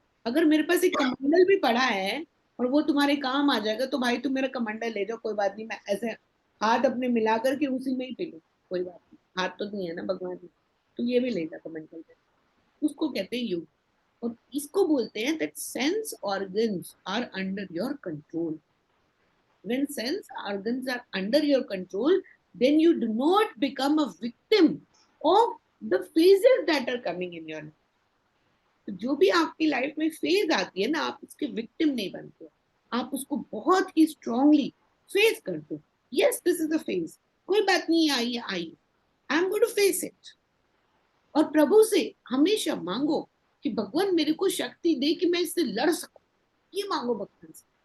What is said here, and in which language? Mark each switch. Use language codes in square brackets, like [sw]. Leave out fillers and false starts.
[hi] अगर मेरे पास एक कमंडल भी पड़ा है और वो तुम्हारे काम आ जाएगा, तो भाई तुम मेरा कमंडल ले जाओ, कोई बात नहीं, मैं ऐसे हाथ अपने मिला करके उसी में ही पी लूँ, कोई बात नहीं, हाथ तो नहीं है ना भगवान ने, तो ये भी ले जा कमंडल में। उसको कहते हैं योग। और इसको बोलते हैं [en] That sense organs are under your control. when sense organs are under your control, then you do not become a victim of the phases that are coming in your life. [hi] तो जो भी आपकी लाइफ में phase आती है ना, आप उसके विक्टिम नहीं बनते हो, आप उसको बहुत ही स्ट्रांगली फेस करते हो। [en] yes this is a phase, [hi] कोई बात नहीं, [en] I I, I am going to face it. [hi] और प्रभु से हमेशा मांगो कि भगवान मेरे को शक्ति दे कि मैं इससे लड़ सकूं, ये मांगो भगवान से।